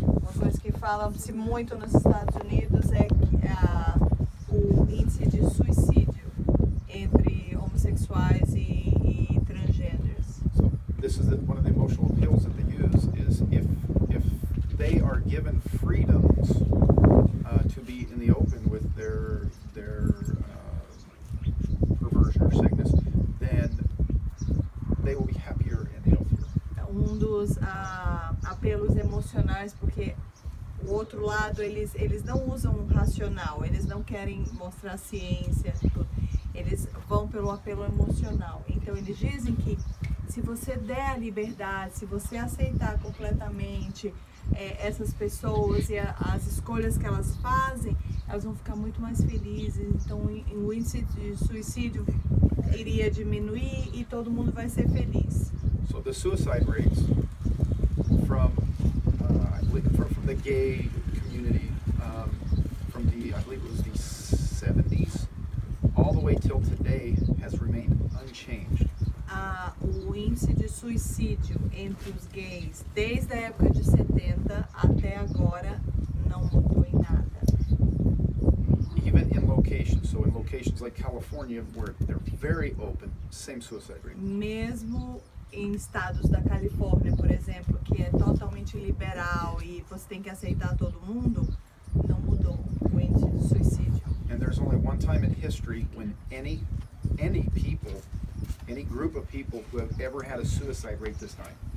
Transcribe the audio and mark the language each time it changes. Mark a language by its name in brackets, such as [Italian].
[Portuguese] Uma coisa que fala-se muito nos Estados Unidos é que o índice de suicídio entre homossexuais e transgêneros. [English] So this is one of the emotional appeals that they use is if they are given freedoms to be in the open with their perversion or sickness, then they will be happier and healthier. [Portuguese] Dos apelos emocionais, porque o outro lado eles não usam um racional, eles não querem mostrar ciência, eles vão pelo apelo emocional. Então eles dizem que se você der a liberdade, se você aceitar completamente essas pessoas e as escolhas que elas fazem, elas vão ficar muito mais felizes. Então o índice de suicídio iria diminuir e todo mundo vai ser feliz. [English] So the suicide rates from I believe from the gay community, from the I believe it was the 70s all the way till today has remained unchanged. [Portuguese] O índice de suicídio entre os gays desde a época de 70 até agora não mudou em nada. [English] Even in locations, so in locations like California where they're very open, same suicide rate. [Portuguese] Mesmo em estados da Califórnia, por exemplo, que é totalmente liberal e você tem que aceitar todo mundo, não mudou o índice de suicídio. [English] And there's only one time in history when any people, any group of people who have ever had a suicide rate this high.